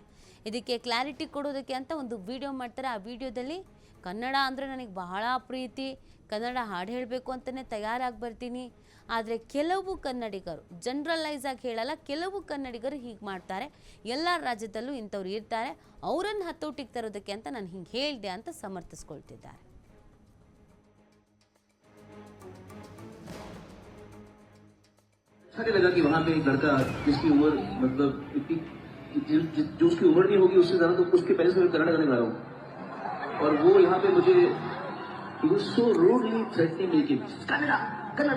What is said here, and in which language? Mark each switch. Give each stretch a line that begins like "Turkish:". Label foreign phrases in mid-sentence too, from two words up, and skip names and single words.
Kannada: ಇದಕ್ಕೆ ಕ್ಲಾರಿಟಿ ಕೊಡೋದಕ್ಕೆ ಅಂತ ಒಂದು ವಿಡಿಯೋ ಮಾಡ್ತಾರೆ. ಆ ವಿಡಿಯೋದಲ್ಲಿ ಕನ್ನಡ ಅಂದರೆ ನನಗೆ ಬಹಳ ಪ್ರೀತಿ, ಕನ್ನಡ ಹಾಡು ಹೇಳಬೇಕು ಅಂತಲೇ ತಯಾರಾಗಿ ಬರ್ತೀನಿ, ಆದರೆ ಕೆಲವು ಕನ್ನಡಿಗರು, ಜನರಲೈಸ್ ಆಗಿ ಹೇಳಲ್ಲ, ಕೆಲವು ಕನ್ನಡಿಗರು ಹೀಗೆ ಮಾಡ್ತಾರೆ, ಎಲ್ಲ ರಾಜ್ಯದಲ್ಲೂ ಇಂಥವ್ರು ಇರ್ತಾರೆ, ಅವರನ್ನು ಹತೋಟಿಗೆ ತರೋದಕ್ಕೆ ಅಂತ ನಾನು ಹಿಂಗೆ ಹೇಳಿದೆ ಅಂತ ಸಮರ್ಥಿಸ್ಕೊಳ್ತಿದ್ದಾರೆ.
Hindi: अच्छा नहीं लगा कि वहाँ पे एक लड़का जिसकी उम्र मतलब इतनी जो उसकी उम्र नहीं होगी उससे ज्यादा, तो उसके पहले से मैं कन्नड़ गाने गा रहा हूँ और वो यहाँ पे मुझे
English: so rudely threatening me
Hindi: कि कन्नड़ा कन्नड़ा।